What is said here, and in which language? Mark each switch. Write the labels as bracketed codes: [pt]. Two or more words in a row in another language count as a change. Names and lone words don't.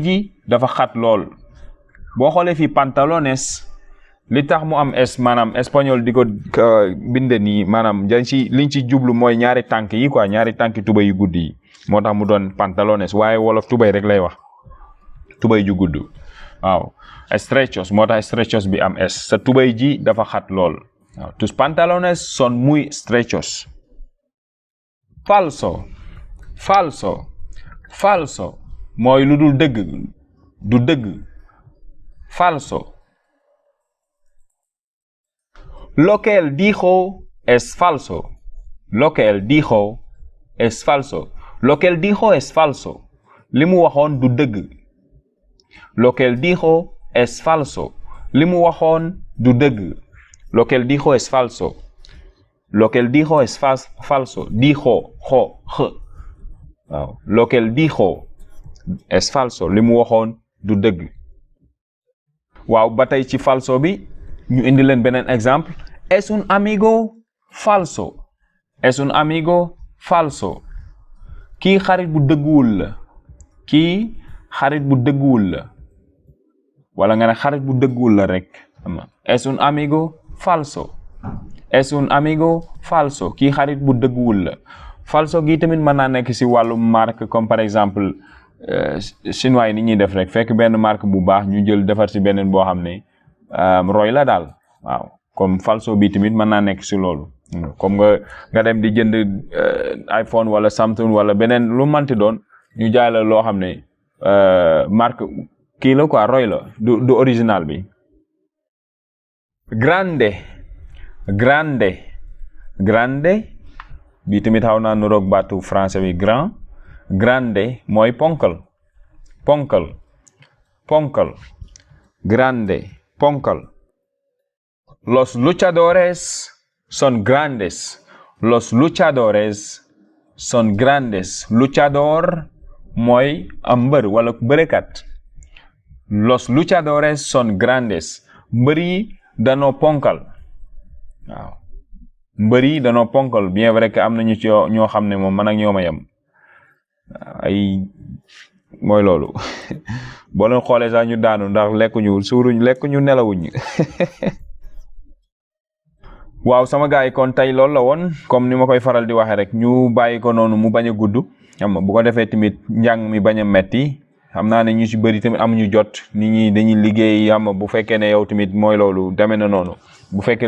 [wo] ji dafa xat lool boo xoolee fii pantalones li tax mu am maanaam espagnol di ko binde nii maanaam liñ ci jublu mooy ñaari tànk yi quoi ñaari tànki tubay yu gudd yi moo tax mu doon pantalones waaye wolof tubay rek lay wax tubay ju gudd waaw estrechos moo tax estrechos bi am sa tubay ji dafa xat lool waaw [es] tus pantalones son muy estrechos falso [wo] mooy lu dul dëgg [es] falso lo que él dijo es falso [wo] li mu waxoon du dëgg [es] lo que él dijo es falso [wo] li mu waxoon du dëgg [es] lo que él dijo es falso [wo] dijo waaw [es] lo que él dijo es falso [wo] li mu waxoon du dëgg waaw ba tey ci falso bi ñu indi leen beneen exemple [es] es un amigo [wo] falso kii xarit bu dëgguwul la wala nga ne xarit bu dëgguwul la rek [es] es un amigo falso [wo] kii xarit bu dëgguwul la falso gi tamit mën naa nekk si wàllu marque [fr] comme par exemple [wo] chinois yi ni ñuy def rek fekk benn marque bu baax ñu jël defar si beneen boo xam ne roy la daal waaw comme falso bi tamit mën naa nekk si loolu comme nga dem di jënd iPhone wala Samsung wala beneen lu manti doon ñu jaay la loo xam ne marque kii la quoi roy la du original bi grande bi tamit xaw naa nuroog baatu français bi grande mooy ponkal grande ponkal [es] los luchadores son [wo] grandes luchador mooy am mbër wala bërekat [es] los luchadores son grandes [wo] mbër yi danoo ponkal waaw mbër yi danoo ponkal [fr] bien vrai que [wo] am nañu ci ñoo xam ne moom man ak ñoom a yem ay mooy loolu boo leen xoolee sax ñu daanu ndax lekkuñu suuruñ lekkuñu nelawuñ waaw sama gars yi kon tey loolu la woon comme ni ma koy faral di waxee rek ñu bàyyi ko noonu mu bañ a gudd xam nga bu ko defee tamit njàng mi bañ a metti xam naa ne ñu si bëri tamit amuñu jot nit ñi dañuy liggéey xam nga bu fekkee ne yow tamit mooy loolu demee na noonu bu fekkee